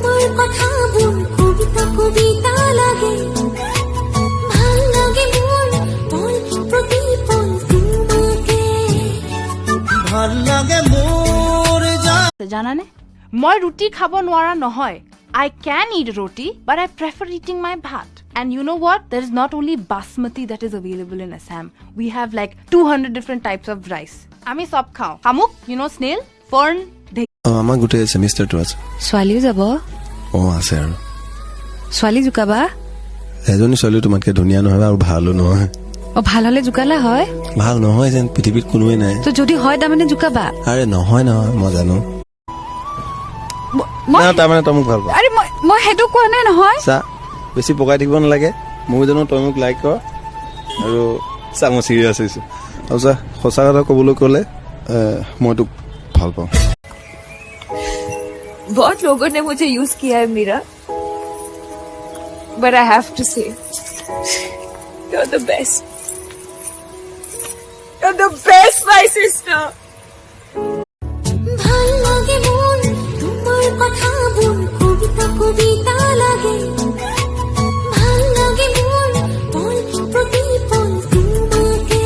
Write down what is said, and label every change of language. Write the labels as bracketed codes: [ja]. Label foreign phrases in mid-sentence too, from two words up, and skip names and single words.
[as] কথাবোৰ কবিতা কবিতা লাগে ভাল লাগে মোৰ পল প্ৰতিপল তোমাকে ভাল লাগে মোৰ জানানে মই ৰুটি খাব নোৱাৰা নহয় [en] I can eat roti but I prefer eating my bhat and you know what there is not only basmati that is available in Assam we have like 200 different types of rice [as] আমি সব খাও [en] hamuk you know snail fern [as] আমাৰ গোটেই সেমিষ্টাৰটো আছে ছোৱালীও যাব আছে আৰু ছোৱালী জুকাবা এজনী ছোৱালী তোমাতকে ধুনীয়া নহয় আৰু ভালো নহয় ভাল হলে জুকালা হয় ভাল নহয় যেন পৃথিৱীত কোনোৱে নাই তো যদি হয় তাৰমানে জুকাবা আৰে নহয় মই জানো না তাৰমানে তই মোক ভাল পাওঁ আৰে মই হেতু কোৱা নাই নহয় চা বেছি পকাই থাকিব নালাগে মই জানো তই মোক লাইক কৰ আৰু চা মই চিৰিয়াছ হৈছো আৰু চা সঁচা কথা ক'বলৈ ক'লে মই তোক ভাল পাওঁ [hi] बहुत लोगों ने मुझे यूज किया है मीरा [en] but I have to say you are the best my sister [as] ভাল লাগে মোৰ তোমাৰ কথাবোৰ কবিতা কবিতা লাগে ভাল লাগে মোৰ পল প্ৰতিপল তোমাকে